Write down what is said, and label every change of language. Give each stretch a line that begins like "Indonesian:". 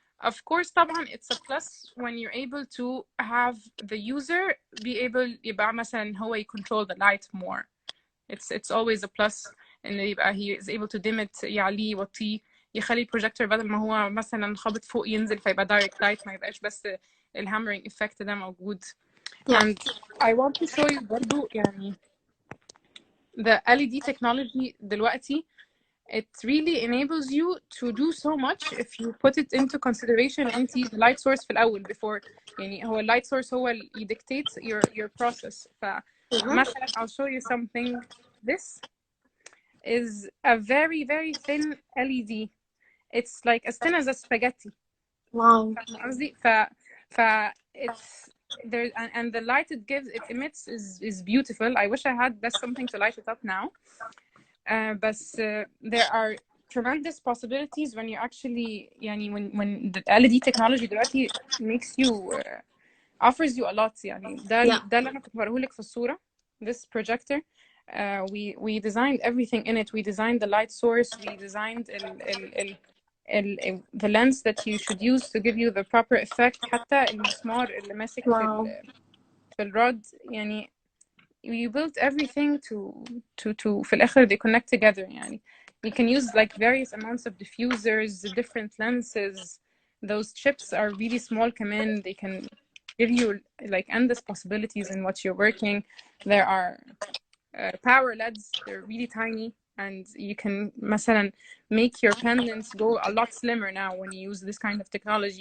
English: Of course طبعا it's a plus when you're able to have the user be able
Arabic: يبقى مثلا هو
English: control the light more. It's always a plus
Arabic: إنه يبقى
English: he is able to
Arabic: dim it يعليه يوطيه يخلي البروجيكتور بدل ما هو مثلا خابط فوق ينزل فيبقى direct light ما يبقاش بس الهامرينج effect ده موجود.
English: Yeah. And I want to show you برضو يعني the LED technology دلوقتي it really enables you to do so much if you put it into consideration انت the light source في الأول before يعني هو light source هو اللي dictates your process. فمثلا I'll show you something. This is a very very thin LED. It's like as thin as a spaghetti. Wow. قصدي it's there and the light it emits is beautiful. I wish I had best something to light it up now. But there are tremendous possibilities when you actually يعني when the LED technology دلوقتي makes you offers you a lot يعني
Arabic: ده اللي أنا كنت بوريهولك في الصورة.
English: This projector we designed everything in it. We designed the light source. We designed the lens that you should use to give you the proper effect.
Arabic: حتى المسمار اللي ماسك في الرod يعني
English: you built everything to
Arabic: في الآخر
English: they connect together
Arabic: يعني.
English: You can use like various amounts of diffusers, different lenses. Those chips are really small كمان. They can give you like endless possibilities in what you're working. There are power LEDs. They're really tiny. And you can مثلا make your pendants go a lot slimmer now when you use this kind of technology.